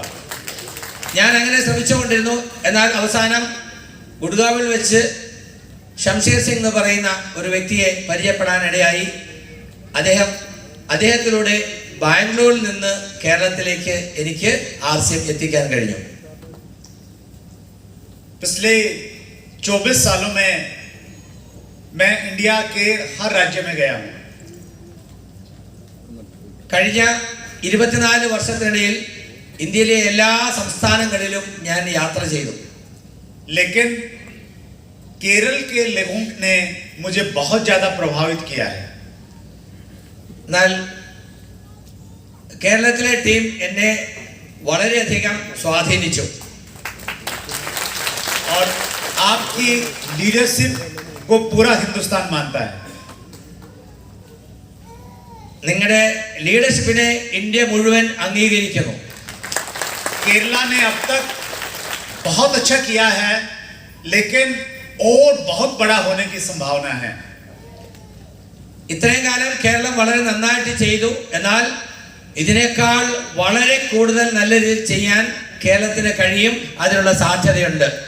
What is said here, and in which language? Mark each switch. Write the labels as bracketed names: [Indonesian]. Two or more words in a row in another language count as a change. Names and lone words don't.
[Malayalam] ഞാൻ അങ്ങനെ ശ്രമിച്ചുകൊണ്ടിരുന്നു. എന്നാൽ അവസാനം ഗുഡ്ഗാവിൽ വെച്ച് ഷംഷീർ സിംഗ് എന്ന് പറയുന്ന ഒരു വ്യക്തിയെ പരിചയപ്പെടാനിടയായി. അദ്ദേഹത്തിലൂടെ ബാംഗ്ലൂരിൽ നിന്ന് കേരളത്തിലേക്ക് എനിക്ക് ആർസിഎം എത്തിക്കാൻ കഴിഞ്ഞു. [Hindi] पिछले 24 सालों में मैं इंडिया के हर राज्य में गया हूं. [Malayalam] കഴിഞ്ഞ 24 വർഷത്തിനിടയിൽ ഇന്ത്യയിലെ എല്ലാ സംസ്ഥാനങ്ങളിലും ഞാൻ യാത്ര ചെയ്തു. [Hindi] लेकिन केरल के लोगों ने मुझे बहुत ज्यादा प्रभावित किया है. [Malayalam] എന്നാൽ കേരളത്തിലെ ടീം എന്നെ വളരെയധികം സ്വാധീനിച്ചു. [Hindi] और आपकी लीडरशिप को पूरा हिंदुस्तान मानता है. [Malayalam] നിങ്ങളുടെ ലീഡർഷിപ്പിനെ ഇന്ത്യ മുഴുവൻ അംഗീകരിക്കുന്നു. [Hindi] केरला ने अब तक बहुत अच्छा किया है, लेकिन और बहुत बड़ा होने की संभावना है. [Malayalam] ഇത്രയും കാലം കേരളം വളരെ നന്നായിട്ട് ചെയ്തു. എന്നാൽ ഇതിനേക്കാൾ വളരെ കൂടുതൽ നല്ല രീതിയിൽ ചെയ്യാൻ കേരളത്തിന് കഴിയും. അതിനുള്ള സാധ്യതയുണ്ട്.